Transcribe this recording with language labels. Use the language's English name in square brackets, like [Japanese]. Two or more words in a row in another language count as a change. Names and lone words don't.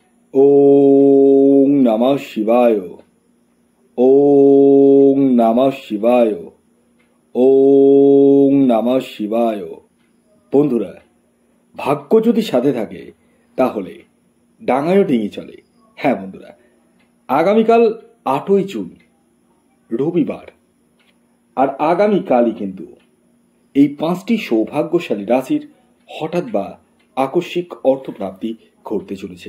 [Sanskrit] ওং নমঃ শিবায়। ওং নমঃ শিবায়। ওং নমঃ শিবায়। [Bangla] বন্ধুরা, ভাগ্য যদি সাথে থাকে তাহলে ডাঙায়ও ডিঙি চলে। হ্যাঁ বন্ধুরা, আগামীকাল 8ই জুন রবিবার, আর আগামীকালই কিন্তু এই 5টি সৌভাগ্যশালী রাশির হঠাৎ বা আকস্মিক অর্থপ্রাপ্তি ঘটতে চলেছে।